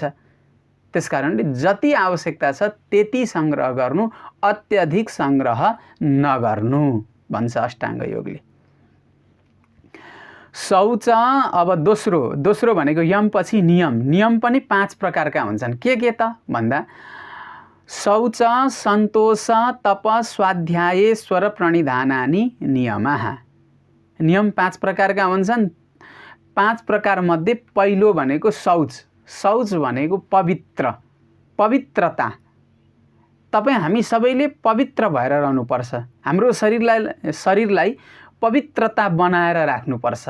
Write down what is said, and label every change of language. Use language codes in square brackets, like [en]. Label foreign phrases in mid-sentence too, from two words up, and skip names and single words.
[ne] त्यसकारणले जति आवश्यकता छ त्यति संग्रह गर्नु, अत्यधिक संग्रह नगर्नु भन्छ अष्टाङ्ग योगले। शौच। अब दोस्रो भनेको यमपछि नियम पनि 5 प्रकारका हुन्छन्। के त भन्दा शौच, सन्तोष, [sa] तप, स्वाध्याय, स्वर प्रणिधानानि नियमः। [ne] नियम 5 प्रकारका हुन्छन्। 5 प्रकार मध्ये पहिलो भनेको शौच। शौच भनेको पवित्रता। हामी सबैले पवित्र भएर रहनुपर्छ। हाम्रो शरीरलाई पवित्रता बनाएर राख्नुपर्छ।